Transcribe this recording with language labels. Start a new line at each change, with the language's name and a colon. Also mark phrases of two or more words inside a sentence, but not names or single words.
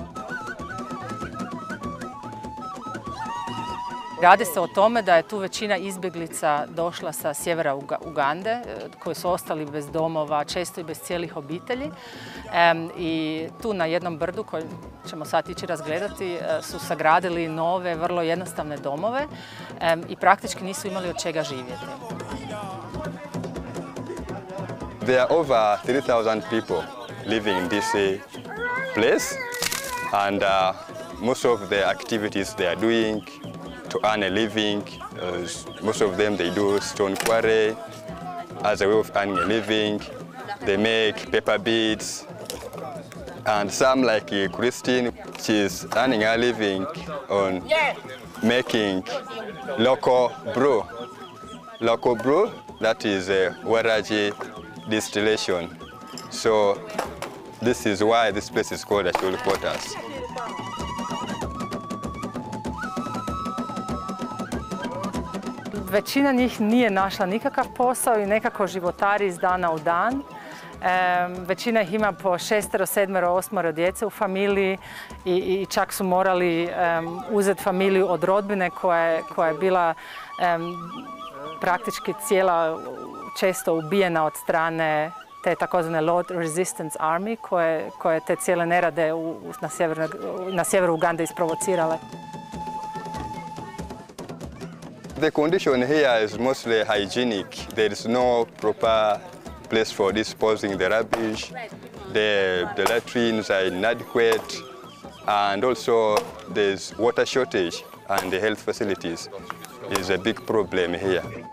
Croatian: Radi se o tome da je tu većina izbjeglica došla sa sjevera Ugande, koji su ostali bez domova, često i bez cijelih obitelji. I tu na jednom brdu, koji ćemo sad ići razgledati, su sagradili nove, vrlo jednostavne domove i praktički nisu imali od čega živjeti.
English: There are over 3,000 people living in this place, and most of the activities they are doing to earn a living. Most of them they do stone quarry as a way of earning a living. They make paper beads, and some like Christine, she's earning a living on making local brew. Local brew, that is waraji distillation. So this is why this place is called Asholi Quarters.
Croatian: Većina njih nije našla nikakav posao i nekako životari iz dana u dan. Većina ih ima po 6, 7, 8 djece u familiji i čak su morali uzeti familiju od rodbine koja je bila praktički cijela često ubijena od strane te takozvane Lord Resistance Army koje te cijele nerade na sjeveru Ugande isprovocirale.
English: The condition here is mostly hygienic. There is no proper place for disposing the rubbish. The latrines are inadequate, and also there's water shortage, and the health facilities is a big problem here.